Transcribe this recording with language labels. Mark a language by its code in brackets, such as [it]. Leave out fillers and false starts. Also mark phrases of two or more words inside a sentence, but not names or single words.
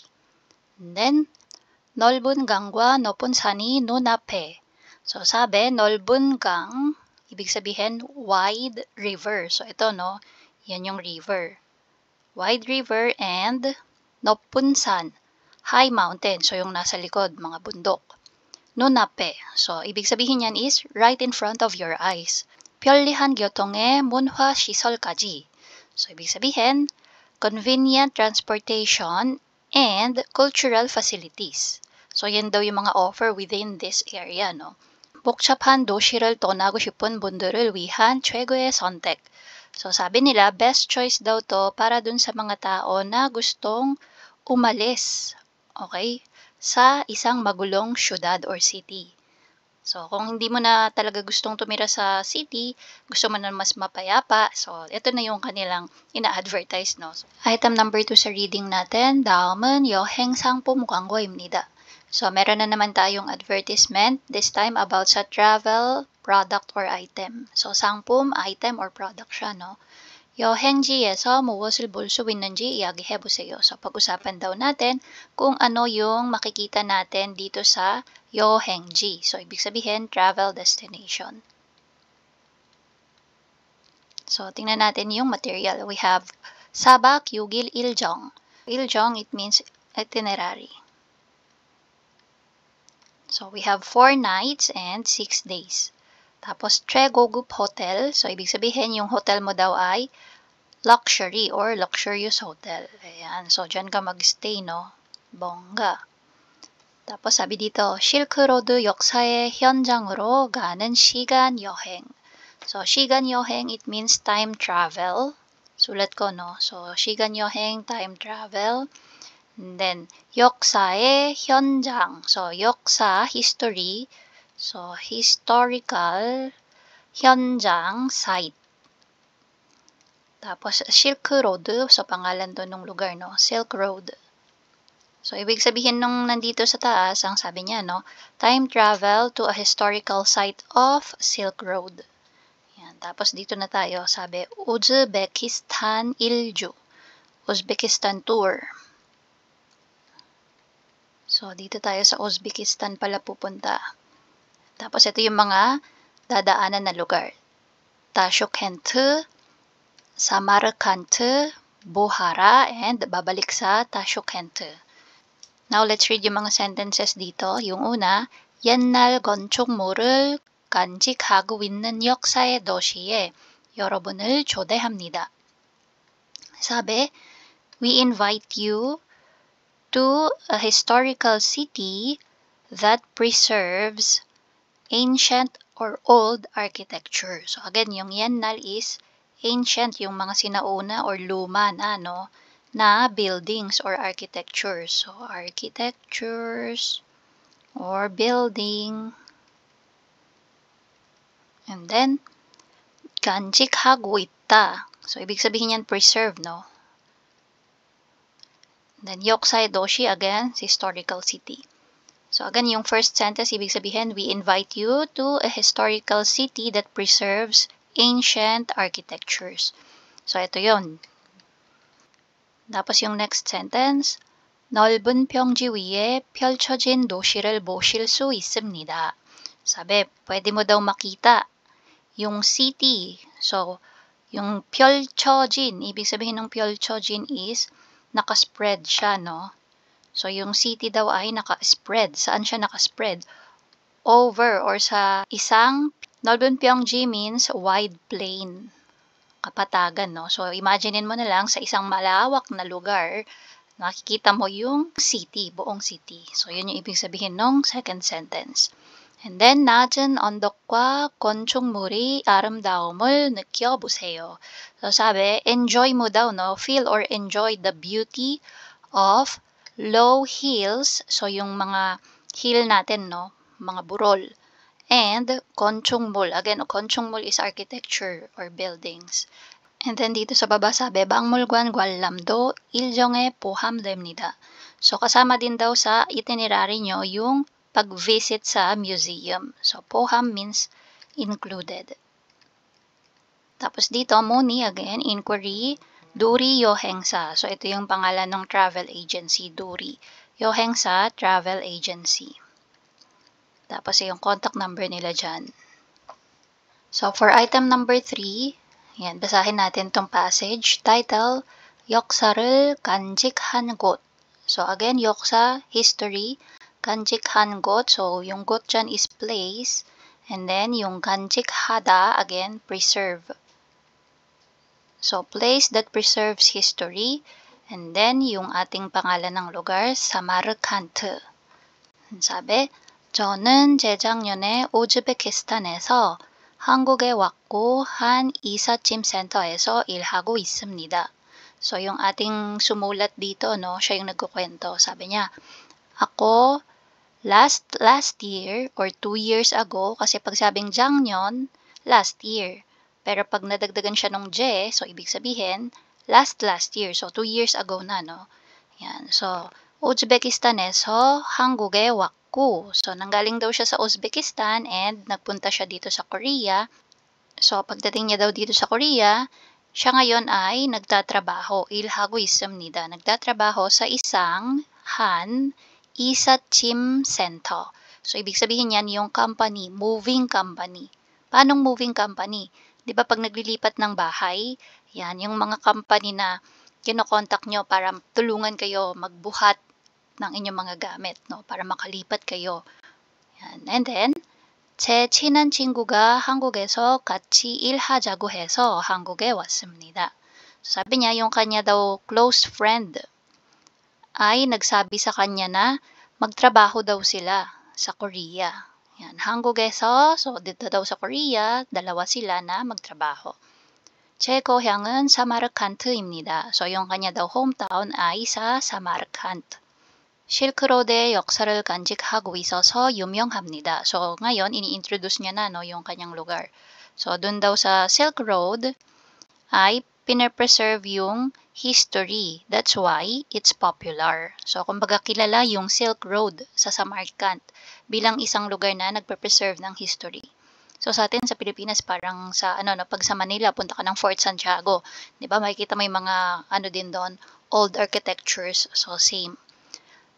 [en] And then, [ko] 넓은 강과 높은 산이 눈앞에. [tl] So, sabi, [ko] 넓은 강, [tl] ibig sabihin, [en] wide river. [tl] So, ito, no, yan yung river. [en] Wide river and [ko] 높은 산, [en] high mountain. [tl] So, yung nasa likod, mga bundok. [en] 눈앞에. So, [tl] ibig sabihin yan [en] is right in front of your eyes. [ko] 편리한 교통의 문화 시설까지. [tl] So, ibig sabihin, [en] convenient transportation and cultural facilities. [tl] So, yan daw yung mga offer [en] within this area, [tl] no? [ko] 복잡한 도시를 떠나고 싶은 분들을 위한 최고의 선택. [tl] So, sabi nila, [en] best choice [tl] daw to para dun sa mga tao na gustong umalis, okay, sa isang magulong syudad or city. So, kung hindi mo na talaga gustong tumira sa city, gusto mo na mas mapayapa, so, ito na yung kanilang ina-advertise, no? So, [en] item number [tl] 2 sa reading natin, [ko] 다음은 여행 상품 광고입니다. [en] So, [tl] meron na naman tayong [en] advertisement, this time about sa travel, product, or item. [tl] So, 상품, [en] item, or product [tl] siya, no? [ko] 여행지에서 무엇을 볼 수 있는지 이야기해보세요. [tl] So, pag-usapan daw natin kung ano yung makikita natin dito sa 여행지. So, ibig sabihin, [en] travel destination. [tl] So, tingnan natin yung material. [en] We have [ko] 4박 6일 일정. 일정, [en] it means itinerary. So, we have 4 nights and 6 days. [tl] Tapos, 최고급 hotel. So, ibig sabihin, yung hotel mo daw ay [en] luxury or luxurious hotel. [tl] Ayan. So, dyan ka mag-stay, no? Bongga. tapos, sabi dito, [ko] 실크로드 역사의 현장으로 가는 시간 여행. So, 시간 여행, [en] it means time travel. [tl] Sulat ko, no? So, [ko] 시간 여행, [en] time travel. And then, [ko] 역사의 현장. So, 역사, [en] history. So, historical, [ko] 현장, [en] site. [tl] Tapos, Silk Road. So, pangalan doon ng lugar, no? Silk Road. So, ibig sabihin nung nandito sa taas, ang sabi niya, no? [en] Time travel to a historical site of Silk Road. [tl] Yan. Tapos, dito na tayo. Sabi, Uzbekistan Ilju. [en] Uzbekistan tour. [tl] So, dito tayo sa Uzbekistan pala pupunta. Tapos, ito yung mga dadaanan na lugar. Tashkent, Samarkand, Bukhara, and babalik sa Tashkent. [en] Now, let's read [tl] yung mga [en] sentences dito. [tl] Yung una, [ko] 옛날 건축물을 간직하고 있는 역사의 도시에 여러분을 초대합니다. [tl] 사비, [en] we invite you to a historical city that preserves ancient or old architecture. So again, [tl] yung 옛날 [en] is ancient, [tl] yung mga sinauna or luma na, na buildings or architectures. [en] So architectures or building. And then, [ko] 간직하고 있다. [tl] So, ibig sabihin yan preserve, no? Then, [ko] 역사의 도시, [en] again, historical city. [tl] So, again, yung [en] first sentence, [tl] ibig sabihin, [en] we invite you to a historical city that preserves ancient architectures. So, [tl] ito yon. Tapos, yung [en] next sentence, [ko] 넓은 평지 위에 펼쳐진 도시를 보실 수 있습니다. [tl] Sabi, pwede mo daw makita yung city. So, yung 펼쳐진, ibig sabihin ng 펼쳐진 is nakaspread siya, no? So, yung city daw ay nakaspread. Saan siya nakaspread? [en] Over or [tl] sa isang, [ko] 넓은 평지 [en] means wide plain. [tl] Kapatagan, no? So, imaginein mo na lang sa isang malawak na lugar, nakikita mo yung city, buong city. So, yun yung ibig sabihin ng [en] second sentence. And then, [ko] 낮은 언덕과 건축물이 아름다움을 느껴보세요. [tl] So, sabi, enjoy mo daw, no? [en] Feel or enjoy the beauty of low hills. [tl] So, yung mga hill natin, no? Mga burol. [ko] And 건축물. [en] Again, 건축물 is architecture or buildings. And then, [tl] dito sa baba sabi, [ko] 박물관 관람도 일정에 포함됩니다. [tl] So, kasama din daw sa itinerary nyo yung pag-visit sa museum. [en] So, poham means included. [tl] Tapos dito, muni again, inquiry, Duri Yohengsa. So, ito yung pangalan ng [en] travel agency, [tl] Duri. Yohengsa Travel Agency. Tapos yung contact number nila dyan. So, [en] for item number [tl] 3, yan, basahin natin tong passage. [en] Title, [ko] 역사를 간직한 곳. So, again, 역사, history, 간직한 곳, [tl] so yung 곳 dyan [en] is place, and then [tl] yung 간직하다, again, preserve. [en] So, place that preserves history, and then [tl] yung ating pangalan ng lugar, [en] Samarkand. [ko] 사비, 저는 재작년에 우즈베키스탄에서 한국에 왔고 한 이삿짐 센터에서 일하고 있습니다. [tl] So, yung ating sumulat dito, no, siya yung nagkukwento. Sabi niya, ako, [en] last year or 2 years ago, [tl] kasi pag sabing 작년, [en] last year. [tl] Pero pag nadagdagan siya nung je, so ibig sabihin, [en] last year. [tl] So, [en] 2 years ago [tl] na, no? Yan. So, [ko] 우즈베키스탄에서 한국에 왔고. [tl] So, nanggaling daw siya sa Uzbekistan and nagpunta siya dito sa Korea. So, pagdating niya daw dito sa Korea, siya ngayon ay nagtatrabaho. [ko] 일하고 있습니다. [tl] Nagtatrabaho sa isang [ko] 한 이삿짐 [tl] center. So, ibig sabihin yan yung company, [en] moving company. [tl] Paanong [en] moving company? [tl] Di ba pag naglilipat ng bahay, yan, yung mga company na kinokontak nyo para tulungan kayo magbuhat ng inyong mga gamit, no? Para makalipat kayo. Yan. [en] And then, [ko] 제 친한 친구가 한국에서 같이 일하자고 해서 한국에 왔습니다. [tl] So, sabi niya, yung kanya daw [en] close friend [tl] ay nagsabi sa kanya na magtrabaho daw sila sa Korea. Yan, 한국에서, so dito daw sa Korea, dalawa sila na magtrabaho. [ko] 제 고향은 사마르칸트입니다. [tl] So, yung kanya daw hometown ay sa Samarkand. [ko] 실크로드의 역사를 간직하고 있어서 유명합니다. [tl] So, ngayon, ini-introduce niya na, no, yung kanyang lugar. So, dun daw sa Silk Road ay pinapreserve yung history. [en] That's why it's popular. [tl] So, kumbaga kilala yung Silk Road sa Samarkand bilang isang lugar na nagpe-preserve ng history. So, sa atin sa Pilipinas, parang sa, pag sa Manila, punta ka ng Fort Santiago. Di ba? Makikita mo yung mga, din doon, [en] old architectures. So, same.